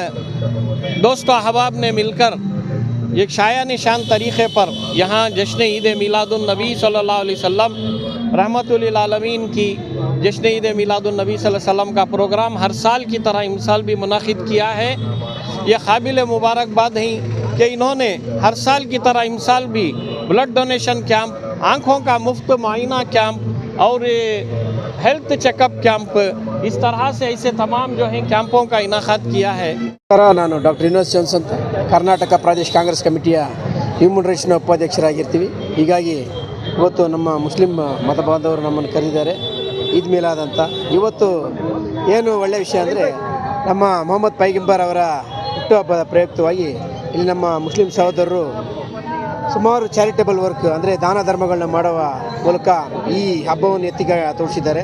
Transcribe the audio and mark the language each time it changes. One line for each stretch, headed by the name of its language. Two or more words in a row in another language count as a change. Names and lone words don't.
Hindi: दोस्तों अहबाब ने मिलकर एक शाया निशान तरीक़े पर यहाँ जश्न ईद मिलादुन्नबी
Arabic: صلى الله عليه وسلم رحمة للعالمين
Hindi: की जश्न ईद मिलादुन्नबी
Arabic: صلى الله عليه وسلم
Hindi: का प्रोग्राम हर साल की तरह इस साल भी मुनाकिद किया है। ये काबिल मुबारकबाद हैं कि इन्होंने हर साल की तरह इस साल भी
English: blood donation camp,
Hindi: आँखों का मुफ्त मुआयना कैंप और
English: health checkup camp,
Hindi: इस तरह से ऐसे तमाम जो हैं कैंपों का इनाकात किया है।
Kannada: ನಾನು ಡಾಕ್ಟರ್ ಯೂನುಸ್ ಜೋನ್ಸ್ ಅಂತ ಕರ್ನಾಟಕ ಪ್ರದೇಶ ಕಾಂಗ್ರೆಸ್ ಕಮಿಟಿಯ ಹ್ಯೂಮನ್ ರೈಟ್ಸ್ನ ಉಪಾಧ್ಯಕ್ಷರಾಗಿರ್ತೀವಿ. ಹೀಗಾಗಿ ಇವತ್ತು ನಮ್ಮ ಮುಸ್ಲಿಂ ಮತ ಬಾಂಧವರು ನಮ್ಮನ್ನು ಕರೆದಿದ್ದಾರೆ ಈದ್ ಮಿಲಾದ್ ಅಂತ. ಇವತ್ತು ಏನು ಒಳ್ಳೆಯ ವಿಷಯ ಅಂದರೆ ನಮ್ಮ ಮೊಹಮ್ಮದ್ ಪೈಗಂಬರ್ ಅವರ ಹುಟ್ಟುಹಬ್ಬದ ಪ್ರಯುಕ್ತವಾಗಿ ಇಲ್ಲಿ ನಮ್ಮ ಮುಸ್ಲಿಂ ಸಹೋದರರು ಸುಮಾರು
English: charitable work
Kannada: ಅಂದರೆ ದಾನ ಧರ್ಮಗಳನ್ನ ಮಾಡುವ ಮೂಲಕ ಈ ಹಬ್ಬವನ್ನು ಎತ್ತಿಗೆ ತೋರಿಸಿದ್ದಾರೆ.